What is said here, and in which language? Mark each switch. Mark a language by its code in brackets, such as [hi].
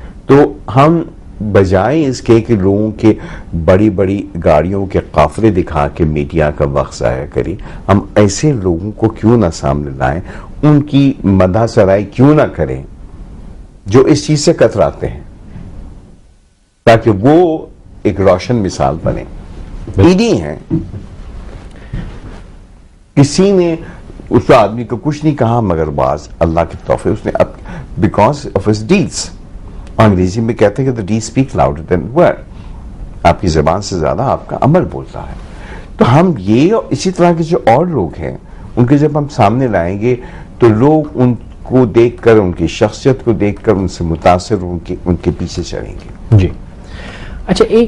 [ur] تو ہم بجائے اس کے کہ لوگوں کے بڑی بڑی گاڑیوں کے قافلے دکھا کے میڈیا کا وقت ضائع کریں, ہم ایسے لوگوں کو کیوں نہ سامنے لائیں, ان کی مدح سرائی کیوں نہ کریں جو اس چیز سے کتراتے ہیں, تاکہ وہ ایک روشن مثال بنے. ایڈی ہیں, کسی نے اس آدمی کو کچھ نہیں کہا مگر بعض اللہ کے تحفے اس نے, بیکاز آف ہز ڈیڈس. انگریزی میں کہتے ہیں کہ [en] the deeds speak louder than word. [ur] آپ کی زبان سے زیادہ آپ کا عمل بولتا ہے. تو ہم یہ اسی طرح کے جو اور لوگ ہیں ان کے جب ہم سامنے لائیں گے تو لوگ ان کو دیکھ کر, ان کی شخصیت کو دیکھ کر ان سے متاثر ان کے پیچھے چلیں گے. جی اچھا,